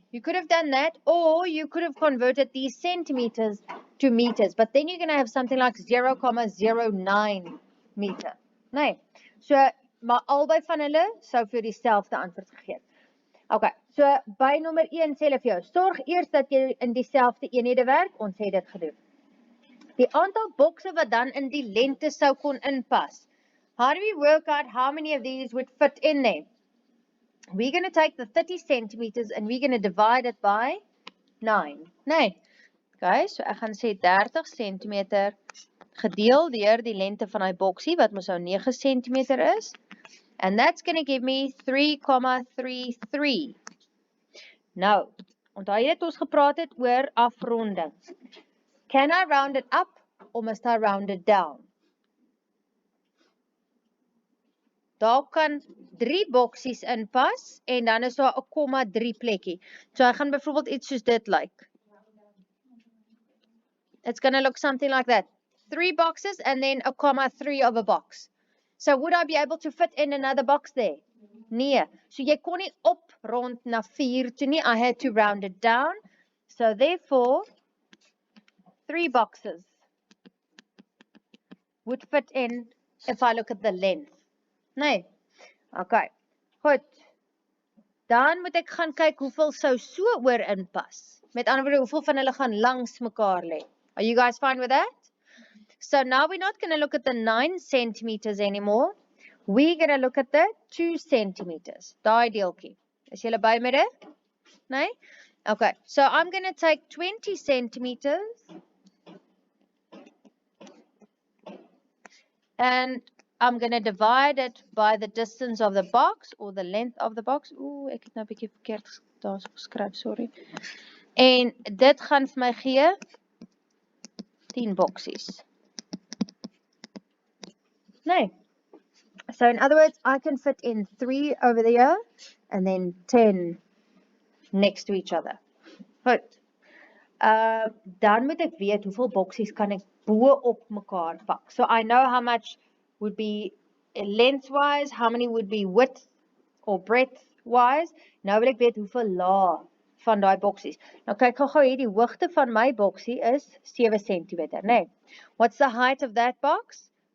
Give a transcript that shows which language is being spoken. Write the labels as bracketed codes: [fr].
[en] You could have done that, or you could have converted these centimeters to meters, but then you're going to have something like 0,09 meter. [af] Nee. So maar albei van hulle sou vir dieselfde antwoord gegee het. Okay, so by nommer 1 sê hulle vir jou, sorg eers dat jy in dieselfde eenhede werk, ons het dit gedoen. Die aantal bokse wat dan in die lengte sou kon inpas. [en] How do we work out how many of these would fit in there? We're going to take the 30 centimeters and we're going to divide it by 9. [af] Nee. Okay, so ek gaan sê 30 centimeter gedeel deur die lengte van die boksie, wat mos nou 9 centimeter is. [en] And that's going to give me 3,33. [af] Nou, onthou jy het ons gepraat het oor afronding. [en] Can I round it up or must I round it down? [af] Daar kan 3 boksies inpas en dan is daar 'n 0,3 plekkie. So ek gaan byvoorbeeld iets soos dit lyk. [en] It's going to look something like that. 3 boxes and then a 0,3 of a box. So would I be able to fit in another box there? [af] Nee. So jy kon nie oprond na 4 toe nie. [en] I had to round it down. So therefore, 3 boxes would fit in if I look at the length. [af] Nee. Okay. Goed. Dan moet ek gaan kyk hoeveel sou so oor inpas. Met ander woorde, hoeveel van hulle gaan langs mekaar lê. [en] Are you guys fine with that? So now we're not going to look at the 9 centimeters anymore. We're going to look at the 2 centimeters. [af] Daai deeltjie. Is julle by met dit? Nee? Okay. [en] So I'm going to take 20 centimeters. And I'm going to divide it by the distance of the box or the length of the box. [af] Ooh, ek het nou 'n bietjie verkeerd daar geskryf, sorry. En dit gaan vir my gee 10 boksies. Nee. [en] So in other words, I can fit in 3 over there and then 10 next to each other. [af] Goed. Dan moet ek weet hoeveel boksies kan ek bo op mekaar pak. [en] So I know how much would be lengthwise, how many would be width or breadthwise. [af] Nou wil ek weet hoeveel laag van daai boksies. Nou kyk gou hier, die hoogte van my boksie is 7 cm, nee. [en] What's the height of that box?